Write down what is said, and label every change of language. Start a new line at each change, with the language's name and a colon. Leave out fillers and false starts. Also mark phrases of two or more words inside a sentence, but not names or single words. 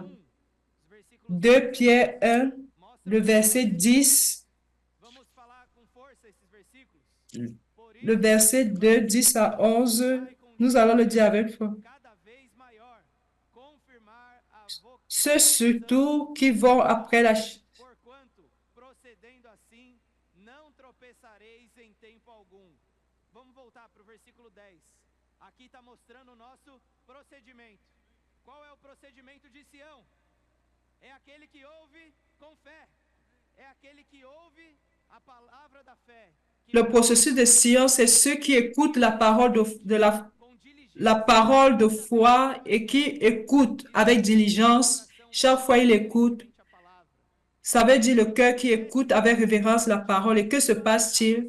French: 2 Pierre 1, le verset 10. Le verset 2, 10 à 11, nous allons le dire avec foi. Ceux surtout qui vont après la...
Portuguese: Vamos voltar para o versículo 10. Aqui está mostrando o nosso procedimento. Qual é o procedimento de Sião? É aquele que ouve com fé. É aquele que ouve a palavra da fé.
French: Le processus de Sion, c'est ceux qui écoutent la parole la parole de foi et qui écoutent avec diligence. Chaque fois, ils écoutent. Ça veut dire le cœur qui écoute avec révérence la parole. Et que se passe-t-il?